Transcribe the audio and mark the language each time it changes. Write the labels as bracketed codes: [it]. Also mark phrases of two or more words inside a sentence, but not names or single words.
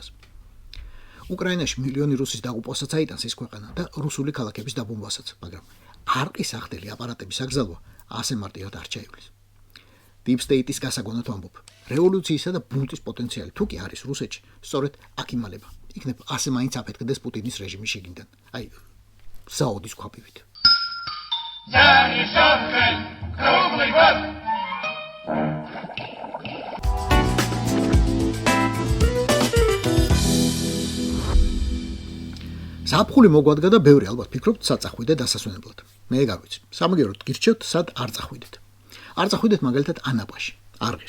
[ka] უკრაინაში მილიონი რუსის დაღუპვასაც აიტანს ეს ქვეყანა და რუსული ქალაქების დაბომბვასაც, მაგრამ არყის სახელი აპარატების აკრძალვა ასე მარტივად არ ჩაივლის. [en] Deep State- [ka] ის გასაგონად ვამბობ, რევოლუციისა და ბუნტის პოტენციალი თუ კი არის რუსეთში, სწორედ აქ იმალება. იქნებ ასე მაინც აფეთქდეს პუტინის რეჟიმის შიგნიდან. აი, საოდის ქვაბივით. [ru] За решеткой круглый год. [ka] ზაფხული მოგვადგა და ბევრი ალბათ ფიქრობთ საწახვიდე დასასვენებლად. მე გაგვიცი. სამაგიეროდ გირჩევთ სად არ წახვიდეთ. არ წახვიდეთ მაგალითად ანაპაში, არღირს.